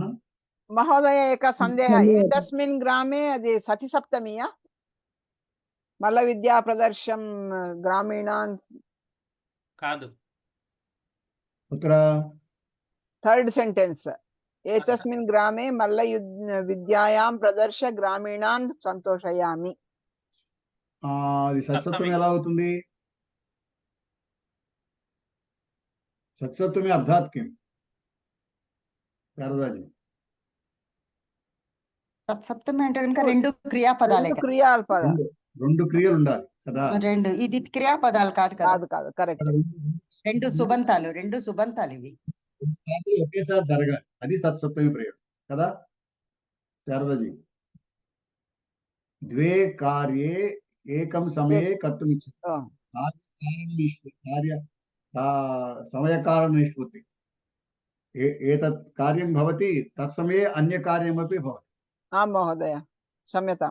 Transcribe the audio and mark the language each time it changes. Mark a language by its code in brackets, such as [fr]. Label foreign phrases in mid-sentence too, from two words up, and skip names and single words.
[sa] महोदय एकः सन्देहः एतस्मिन् ग्रामे सतिसप्तमी मल्लविद्याप्रदर्शनं ग्रामीणान् [te] कादु [sa] कुत्र [en] third sentence [sa] एतस्मिन् ग्रामे मल्लविद्यायां प्रदर्श ग्रामीणान् सन्तोषयामि [te] అది సత్సప్తమి ఎలా అవుతుంది సత్సప్తమి [sa] అర్థాత్ కిం [te] శారదాజీ సత్సప్తమి అంటే కనుక రెండు క్రియాపదాలే రెండు క్రియలు ఉండాలి కదా రెండు ఇది క్రియాపదాలు కాదు కాదు కరెక్ట్ రెండు సుబంతాలు ఇవి ఒకేసారి జరగాలి అది సత్సప్తమి ప్రయోగం కదా శారదాజీ [sa] द्वे कार्ये एकं समये कर्तुम् इच्छति समयकारणनिष्पत्ति एतत् कार्यं भवति तत्समये अन्यकार्यमपि भवति आं महोदय क्षम्यतां